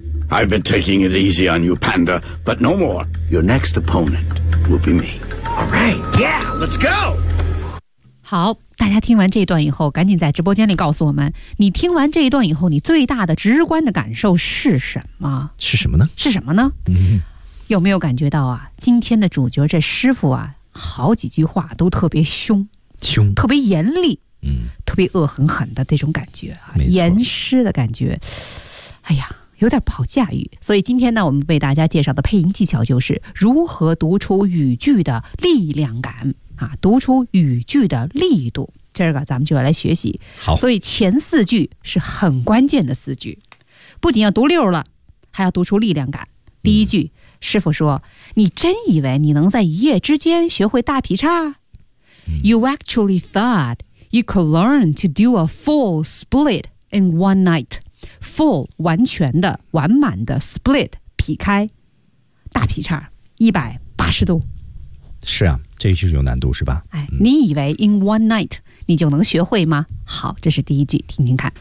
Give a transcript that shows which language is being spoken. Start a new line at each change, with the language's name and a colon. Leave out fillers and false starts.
English: I've been taking it easy on you, Panda, but no more. Your next opponent will be me. All right, yeah, let's go.
Chinese: 好，大家听完这一段以后，赶紧在直播间里告诉我们，你听完这一段以后，你最大的直观的感受是什么？是什么呢？是什么呢？嗯，有没有感觉到啊？今天的主角这师傅啊，好几句话都特别凶。凶，特别严厉，嗯，特别恶狠狠的这种感觉啊，严师的感觉，哎呀，有点不好驾驭。所以今天呢，我们为大家介绍的配音技巧就是如何读出语句的力量感啊，读出语句的力度。今儿个咱们就要来学习。好，所以前四句是很关键的四句，不仅要读溜了，还要读出力量感。第一句，师傅说：“你真以为你能在一夜之间学会大劈叉？”
English: You actually thought you could learn to do a full split in one night.
Chinese: Full, 完全的、完满的 split, 劈开，大劈叉，180度。是啊，这句有难度是吧？哎，你以为
English: in one night
Chinese: 你就能学会吗？好，这是第一句，听听看。